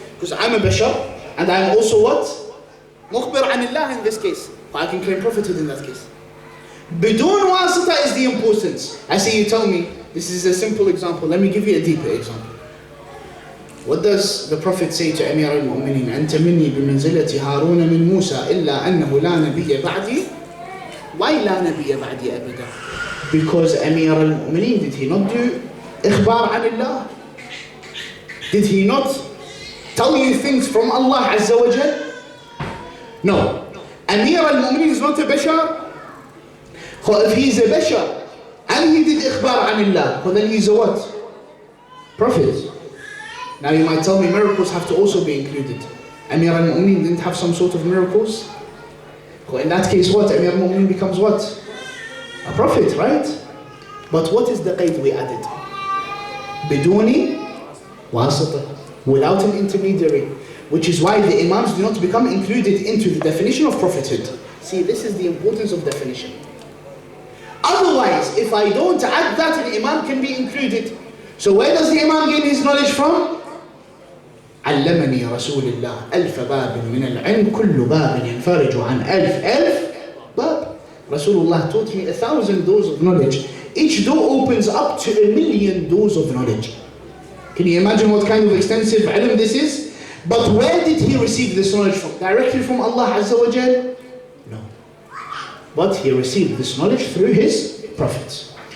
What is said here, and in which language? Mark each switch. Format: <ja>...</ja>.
<en>Because I'm a bashar and I'm also what? Mukhbir anillah in this case. I can claim prophethood in that case. Bidun wasita is the importance. I say you tell me, this is a simple example. Let me give you a deeper example. What does the Prophet say to Amir al-Mu'mineen?</en> <ar>أنت مني بمنزلة هارون من موسى إلا أنه لا نبي بعدي.</ar> <en>Why</en> <ar>لا نبي بعدي أبدا?</ar> <en>Because Amir al-Mu'mineen, did he not do</en> <ar>إخبار عن الله?</ar> <en>Did he not tell you things from Allah Azza wa Jal? No. Amir al-Mu'mineen is not a bashar. So if he's a bashar and he did</en> <ar>إخبار عن الله,</ar> <en>so then he's a what? Prophet. Now you might tell me miracles have to also be included. Amir al-Mu'mineen didn't have some sort of miracles. So in that case what? Amir al-Mu'mineen becomes what? A prophet, right? But what is the qaid we added? Biduni wasita. Without an intermediary. Which is why the imams do not become included into the definition of prophethood. See, this is the importance of definition. Otherwise, if I don't add that, an imam can be included. So where does the imam gain his knowledge from?</en> <ar>علمني رسول الله ألف باب من العلم كل باب ينفرج عن ألف باب.</ar> <en>Rasulullah taught me 1,000 doors of knowledge. Each door opens up to 1,000,000 doors of knowledge. Can you imagine what kind of extensive ilm this is? But where did he receive this knowledge from? Directly from Allah Azza wa Jal? No. But he received this knowledge through his prophets.</en>